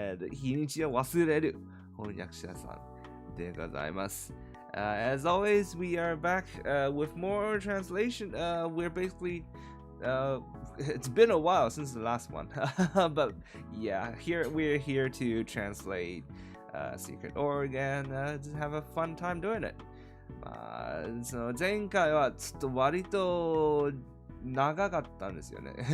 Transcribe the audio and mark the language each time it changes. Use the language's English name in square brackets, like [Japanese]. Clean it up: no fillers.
[Japanese] 日にちを忘れる翻訳者さんでございます。 [English] As always, we are back with more translation. We're basically, it's been a while since the last one, but yeah, we're here to translate Secret Oregon, to have a fun time doing it. [Japanese] その前回はちょっと割と長かったんですよね。